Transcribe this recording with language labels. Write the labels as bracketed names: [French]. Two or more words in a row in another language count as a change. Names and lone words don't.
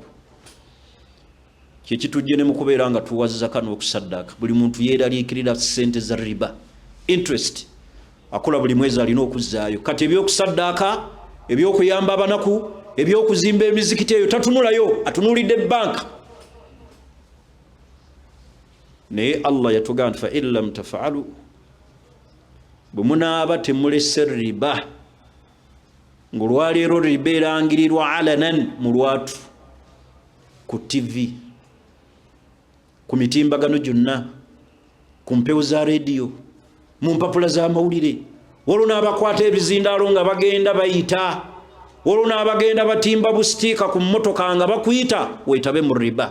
[Ganda] Kyekitujje ne mu kubeera nga tuwa zaka n'okusaddaaka, buli muntu yeeraliikirira ssente za riba, interest, akola buli mwezi alina okuzzaayo. Kati ebyokusaddaaka, ebyokuyamba abanaku, ebyokuzimba emizikiti eyo tatunulayo, atunuulidde banka. Naye Allah yatugamba [Arabic] فإن لم تفعلوا, [Ganda] bwe munaaba temulese riba, ng'olwaleero riba erangirirwa alanan mu lwatu, ku TV, ku mitimbagano gyonna, ku mpewo za rediyo, mu mpapula z'amawulire, waliwo n'abakwata ebizindaalo nga bagenda bayita, waliwo n'abagenda batimba busitiika ku mmotoka nga bakuyita, weetabe mu riba.